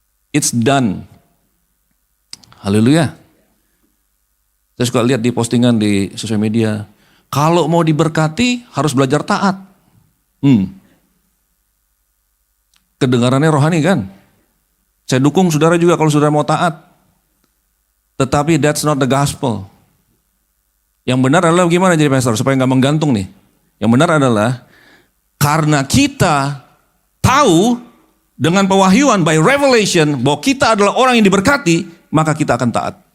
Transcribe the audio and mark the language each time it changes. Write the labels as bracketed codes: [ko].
[en] It's done. [id] Haleluya. Saya suka lihat di postingan di sosial media. Kalau mau diberkati harus belajar taat. Kedengarannya rohani kan? Saya dukung saudara juga kalau saudara mau taat. Tetapi [en] that's not the gospel. [id] Yang benar adalah gimana jadi pastor supaya nggak menggantung nih. Yang benar adalah karena kita tahu dengan pewahyuan [en] by revelation [id] bahwa kita adalah orang yang diberkati, maka kita akan taat.